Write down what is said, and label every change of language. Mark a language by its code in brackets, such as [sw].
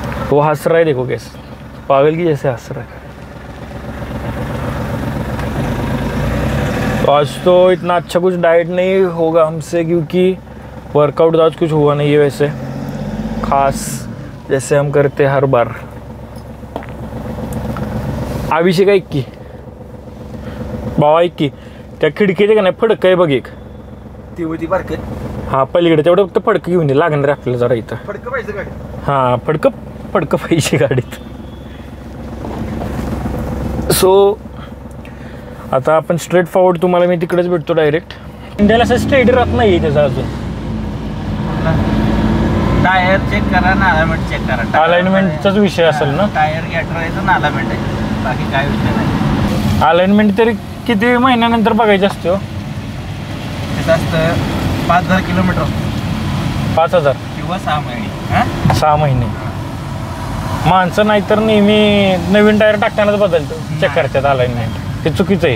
[hi] वो हंस रहा है देखो गाइस, पागल की जैसे हंस रहा है। तो आज तो इतना अच्छा कुछ डाइट नहीं होगा हमसे, क्योंकि वर्कआउट आज कुछ हुआ नहीं है वैसे खास, जैसे हम करते हर बार। [mr] अभिषेक ऐक की भावा, ऐक की त्या खिडकीचे का नाही फडक आहे बघ एक, ती होती बारक हां पलीकडे तेवढं फक्त फडकं घेऊन ये, लागणार आहे आपल्याला जरा इथं। फडकं पाहिजे गाडी, हां फडकं पाहिजे गाडीत। सो आता आपण स्ट्रेट फॉरवर्ड, तुम्हाला मी तिकडेच भेटतो डायरेक्ट। इंडियाला असं स्ट्रेट राहत नाही आहे त्याचा अजून। टायर चेक करा ना, अलाइनमेंट चेक करा। अलाइनमेंटचाच विषय असेल ना, टायर घ्यायचं ना, अलाइनमेंट आहे, बाकी काय विषय नाही। अलाइनमेंट तरी किती महिन्यानंतर बघायची असते हो? त्याचं असतं 5,000 किलोमीटर 5,000 किंवा 6 महिने। 6 महिने। माणसं नाहीतर नेहमी नवीन टायर टाकतानाच बदलतो, चेक करतात अलाइनमेंट, ते चुकीचं आहे।